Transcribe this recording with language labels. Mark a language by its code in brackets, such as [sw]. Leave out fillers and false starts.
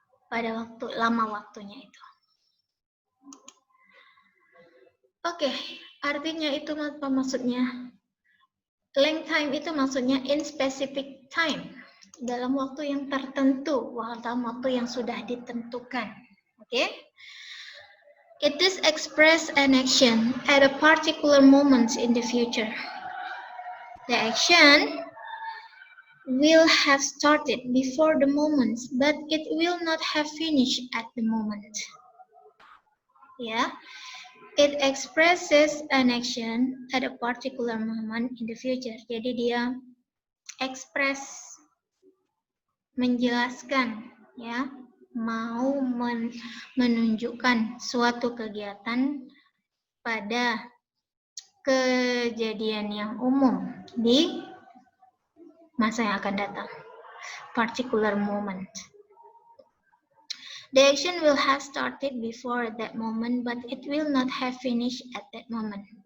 [id] Pada waktu lama waktunya itu. Oke, artinya itu apa maksudnya? [en] Length time [id] itu maksudnya [en] in specific time. [id] Dalam waktu yang tertentu, dalam waktu yang sudah ditentukan. Oke? [en] It does express an action at a particular moment in the future. The action will have started before the moment, but it will not have finished at the moment. Yeah, it expresses an action at a particular moment in the future. [id] Jadi dia express, menjelaskan, ya, mau menunjukkan suatu kegiatan pada kejadian yang umum di masa yang akan datang. [en] Particular moment. The action will have started before that moment, but it will not have finished at that moment.